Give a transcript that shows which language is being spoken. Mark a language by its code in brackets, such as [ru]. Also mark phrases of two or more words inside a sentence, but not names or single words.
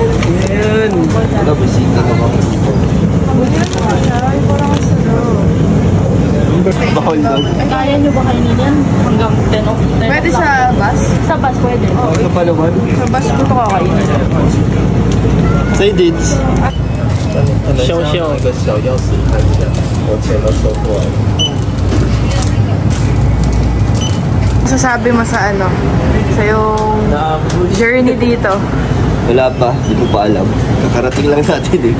[tl] Ayun. Wala, bisita ka ba? Bawal daw. Kaya nyo ba kainin yan? Hanggang 10 o 10 Pwede sa bus? Sa bus, pwede. Ano pa naman? Sa bus ko ito kakainin. Say dates. [zh] 秀秀一个小钥匙看一下，我钱都收过来了。 [tl] Masasabi mo sa ano? Sa yung journey dito? Wala pa, hindi ko pa alam. Kakarating lang natin eh.